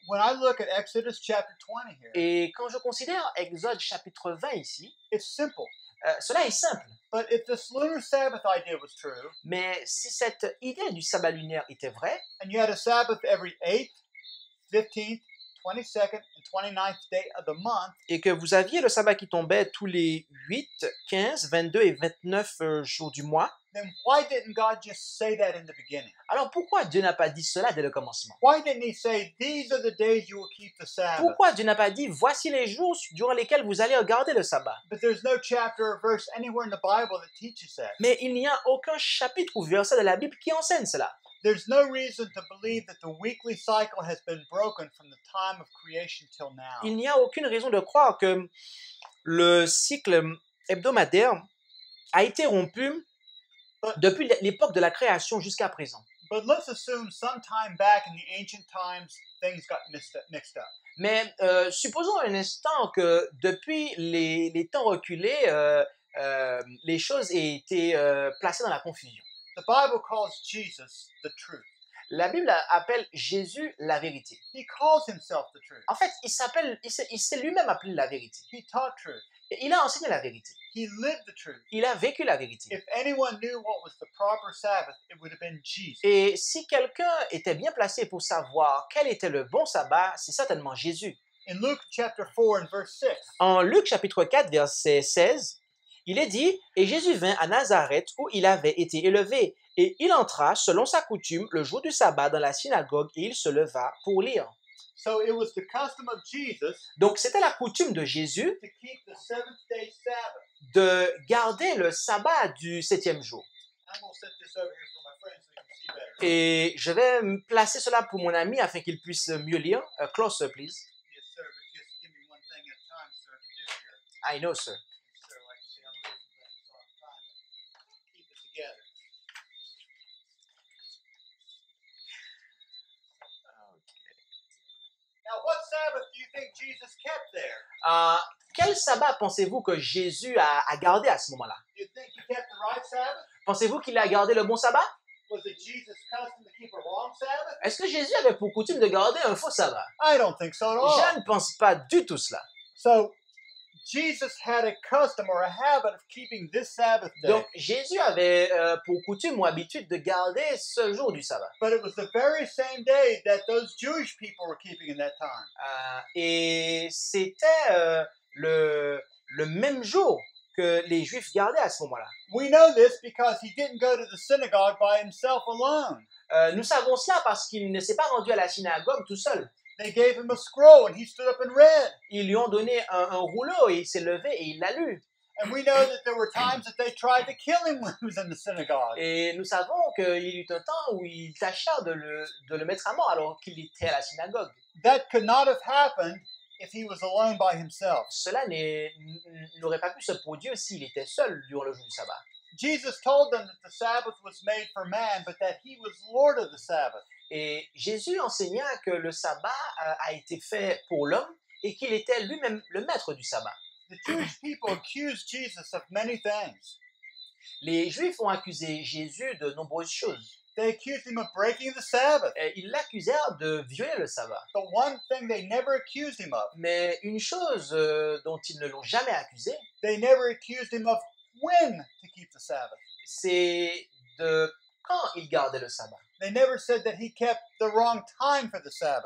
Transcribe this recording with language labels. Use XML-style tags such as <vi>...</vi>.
<en>when I look at Exodus chapter 20 here,</en> <fr>Et quand je considère Exode chapitre 20 ici,</fr> <en>it's simple.</en> <fr>cela est simple.</fr> <en>But if this lunar Sabbath idea was true,</en> <fr>Mais si cette idée du sabbat lunaire était vraie,</fr> <en>and you had a Sabbath every 8th, 15th, 22nd, and 29th day of the month,</en> <fr>et que vous aviez le sabbat qui tombait tous les 8, 15, 22 et 29 jours du mois,</fr> <en>then why didn't God just say that in the beginning?</en> <fr>alors pourquoi Dieu n'a pas dit cela dès le commencement?</fr> <en>Why didn't He say, these are the days you will keep the Sabbath?</en> <fr>Pourquoi Dieu n'a pas dit, voici les jours durant lesquels vous allez regarder le sabbat?</fr> <en>But there's no chapter or verse anywhere in the Bible that teaches that.</en> <fr>Mais il n'y a aucun chapitre ou verset de la Bible qui enseigne cela.</fr> <en>There's no reason to believe that the weekly cycle has been broken from the time of creation till now.</en> <fr>Il n'y a aucune raison de croire que le cycle hebdomadaire a été rompu depuis l'époque de la création jusqu'à présent.</fr> <en>But let's assume sometime back in the ancient times, things got mixed up.</en> <fr>Mais supposons un instant que depuis les temps reculés, les choses aient été placées dans la confusion.</fr> <en>The Bible calls Jesus the truth.</en> <fr>La Bible appelle Jésus la vérité.</fr> <en>He calls himself the truth.</en> <fr>En fait, il s'est lui-même appelé la vérité.</fr> <en>He taught truth.</en> <fr>Et il a enseigné la vérité.</fr> <en>He lived the truth.</en> <fr>Il a vécu la vérité.</fr> <en>If anyone knew what was the proper Sabbath, it would have been Jesus.</en> <fr>Et si quelqu'un était bien placé pour savoir quel était le bon sabbat, c'est certainement Jésus.</fr> <en>In Luke chapter 4 and verse 6,</en> <fr>En Luc chapitre 4, verset 16, il est dit « Et Jésus vint à Nazareth où il avait été élevé, et il entra, selon sa coutume, le jour du sabbat dans la synagogue, et il se leva pour lire.</fr> <en>so it was the custom of Jesus »</en> <fr>Donc, c'était la coutume de Jésus</fr> <en>to keep the seventh-day Sabbath.</en> <fr>de garder le sabbat du 7e jour.</fr> <en>I'm going to set this over here for my friends so you can see better.</en> <fr>Et je vais me placer cela pour mon ami afin qu'il puisse mieux lire.</fr> <en>Closer, please. Yes, sir, but just give me one thing at a time, sir, to do here. I know, sir. Yes, sir, like you see, I'm losing things, so I'm trying to keep it together. Now, what Sabbath do you think Jesus kept there?</en> <fr>Quel sabbat pensez-vous que Jésus a gardé à ce moment-là?</fr> <en>Do you think he kept the right Sabbath?</en> <fr>Pensez-vous qu'il a gardé le bon sabbat?</fr> <en>Was it Jesus' custom to keep a wrong Sabbath?</en> <fr>Est-ce que Jésus avait pour coutume de garder un faux sabbat?</fr> <en>I don't think so at all.</en> <fr>Je ne pense pas du tout cela.</fr> <en>So, Jesus had a custom or a habit of keeping this Sabbath day.</en> <fr>Donc, Jésus avait pour coutume ou habitude de garder ce jour du sabbat.</fr> <en>But it was the very same day that those Jewish people were keeping in that time.</en> <fr>Et c'était le même jour que les Juifs gardaient à ce moment-là.</fr> <en>We know this because he didn't go to the synagogue by himself alone.</en> <fr>Nous savons cela parce qu'il ne s'est pas rendu à la synagogue tout seul.</fr> <en>They gave him a scroll and he stood up and read.</en> <fr>Ils lui ont donné un rouleau et il s'est levé et il l'a lu.</fr> <en>And we know that there were times that they tried to kill him when he was in the synagogue.</en> <fr>Et nous savons qu'il y eut un temps où ils tâchèrent de le mettre à mort alors qu'il était à la synagogue.</fr> <en>That could not have happened if he was alone by himself.</en> <fr>Cela n'aurait pas pu se produire s'il était seul durant le jour du sabbat.</fr> <en>Jesus told them that the Sabbath was made for man, but that he was Lord of the Sabbath.</en> <fr>Et Jésus enseigna que le sabbat a été fait pour l'homme et qu'il était lui-même le maître du sabbat.</fr> <en>The Jewish people accused Jesus of many things.</en> <fr>Les Juifs ont accusé Jésus de nombreuses choses.</fr> <en>They accused him of breaking the Sabbath.</en> <fr>Ils l'accusèrent de violer le sabbat.</fr> <en>But one thing they never accused him of,</en> <fr>Mais une chose dont ils ne l'ont jamais accusé,</fr> <en>they never accused him of when to keep the Sabbath.</en> <fr>c'est de quand il gardait le sabbat.</fr> <en>They never said that he kept the wrong time for the Sabbath.</en>